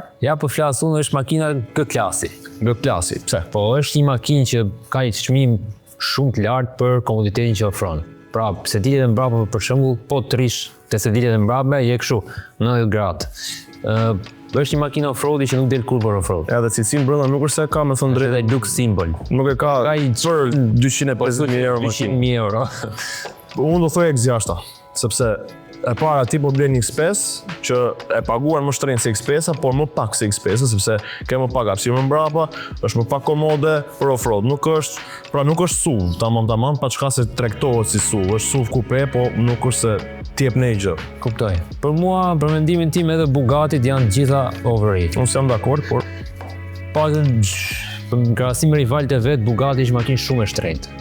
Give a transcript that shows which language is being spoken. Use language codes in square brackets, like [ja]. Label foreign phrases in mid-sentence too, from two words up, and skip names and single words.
[sq] Ja po flas unë është makina G-klasi. G-klasi. Pse? Po është një makinë që ka një çmim shumë të lartë për komoditetin që ofron. Pra, sedilet e mbrapa për shembull, po të rish te sedilet e mbrapa je kështu 90 gradë. Është një makinë off-roadi që nuk del kur për off-road. Edhe cilësinë brenda nuk është se ka me thënë drejtë dhe lux symbol. Nuk e ka i çfarë 250.000 euro makinë. 200.000 euro. Unë do thoj X6, sepse e para ti po blen X5 që e paguar më shtrenjtë se X5-a, por më pak se X5-a sepse ke më pak hapësirë më mbrapa, është më pak komode për off-road. Nuk është SUV, tamam pa çka se tregtohet si SUV, është SUV coupe, po nuk është se t'jep ne gjë. Kuptoj. Për mua, për mendimin tim edhe Bugattit janë gjitha overrated. Unë jam dakord, por në krahasim me rivalët e vet, Bugatti është makinë shumë e shtrenjtë.